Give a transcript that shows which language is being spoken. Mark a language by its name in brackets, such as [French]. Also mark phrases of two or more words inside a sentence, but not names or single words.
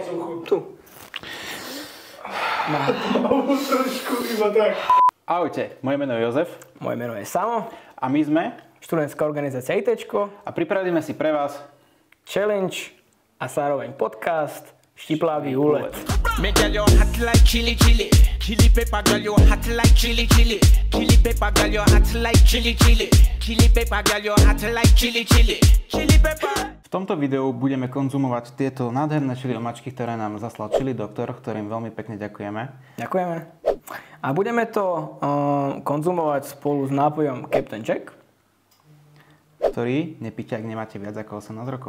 [Slovak] Tu. Alebo trošku iba tak. Ahojte, moje meno je Jozef. Moje meno je Samo. A my sme... Študentská organizácia ITčko. A pripravili sme si pre vás... Challenge a zároveň podcast Štiplavý úlet. [English] Me girl you hot like chili chili. Chili pepper girl you hot like chili chili. Chili pepper girl you hot like chili chili. Chili pepper girl you hot like chili chili. Chili pepper. [Slovak] V tomto videu budeme konzumovať tieto nádherné chili omáčky, ktoré nám zaslal Chili Doktor, ktorým veľmi pekne ďakujeme. Ďakujeme. A budeme to konzumovať spolu s nápojom Captain Jack, ktorý nepíte, ak nemáte viac ako 18 rokov.